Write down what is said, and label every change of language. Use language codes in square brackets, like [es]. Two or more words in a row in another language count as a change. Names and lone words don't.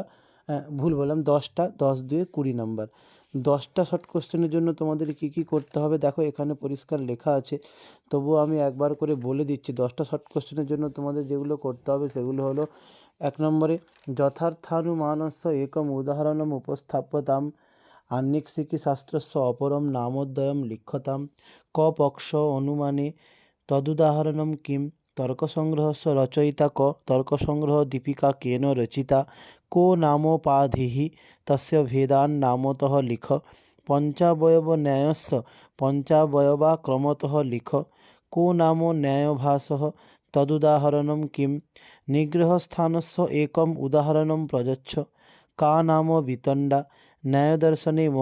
[bn] ভুল বললাম, 10টা। 10 দুয়ে 20 নাম্বার। 10টা [en] short questions [bn] জন্য তোমাদের কী করতে হবে দেখো, এখানে পরিষ্কার লেখা আছে, তবুও আমি একবার করে বলে দিচ্ছি। 10টা [en] short questions [bn] জন্য তোমাদের যেগুলো করতে হবে সেগুলো হলো: 1 নম্বরে [sa] যথার্থানুমানস্য একম উদাহরণম উপস্থাপ্যতাম, আন্নিকশিকি শাস্ত্রস্য অপরম নামোদ্বয়ম লিখ্যতাম, ক পক্ষ অনুমানে তদুদাহরণম কিম, তর্কসংগ্রহস্য রচয়িতা ক, তর্কসংগ্রহ দীপিকা কেন রচিতা, কো নামোপাধিঃ তস্য ভেদান নামতঃ লিখ, পঞ্চাবয়ব ন্যায়স্য পঞ্চাবয়বা ক্রমতঃ লিখ, কো নাম ন্যায়ভাসঃ তদুদাহরণম কিম, নিগ্রহস্থানস্য একম উদাহরণম প্রযচ্ছ, কা নাম বিতণ্ডা, ন্যায়দর্শনে